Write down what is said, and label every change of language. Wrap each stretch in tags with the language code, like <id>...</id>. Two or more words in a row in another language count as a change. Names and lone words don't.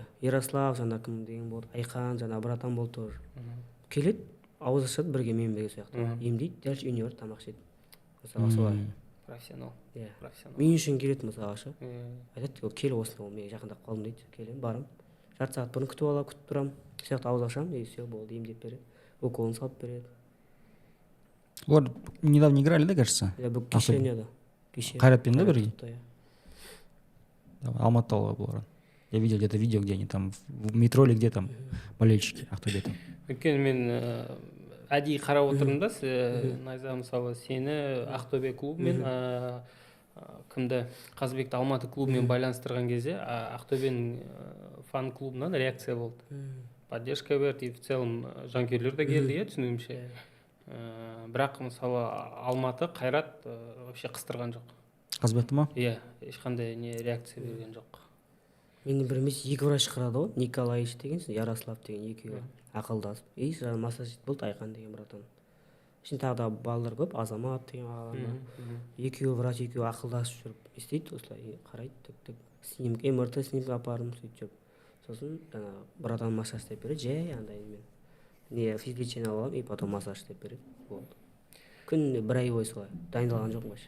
<kk>иә ярослав жаңа кім деген болды айқан жаңа братан болды тоже келеді ауыз ашады бірге менімен бірге сол жақта емдейді дальше үйіне барып тамақ ішеді мысалы солай профессионал иә профессионал мен үшін келеді мысалға ше айтады кел осында мен жақындап қалдым дейді келемін барамын жарты сағат бұрын күтіп аламын күтіп тұрамын сол жақта ауыз ашамын</kk> <ru>и все</ru> <kk>болды емдеп береді уколын салып береді</kk> <ru>Олар недавно играли, да, кажется?</ru> <kk>иә бұл кеше ойнады кеше Қайратпен да бірге? Қайрат иә. Алматыда болған.</kk> <ru>Я видел где-то видео, где они там в метро или где там болельщики, ақтөбе там.</ru> <kk>өйткені мен әдейі қарап отырмын да найза мысалы сені ақтөбе клубымен кімді қазыбекті алматы клубымен байланыстырған кезде ақтөбенің фан клубынан реакция болды поддержка берді</kk> <ru>и в целом</ru> <kk>жанкүйерлер де келді иә түсінуімше бірақ мысалы алматы қайрат вообще қыстырған жоқ Қазбекті ма? иә ешқандай не реакция берген жоқ менің бір емес екі врач қарады ғой николаевич деген ярослав деген екеуі ақылдасып и жаңағы массаж болды айқан деген братан ішінде тағы да балалар көп азамат деген ағалар екеуі врач екеуі ақылдасып жүріп не істейді осылай қарайды тік снимок мрт снимок апардым сөйтіп жүріп сосын жаңағы братан массаж істеп береді жай андай мен не физлечение аламын</kk> <ru>и потом</ru> <kk>массаж істеп береді болды күніне бір ай бойы солай дайындалған жоқпын вообще</kk>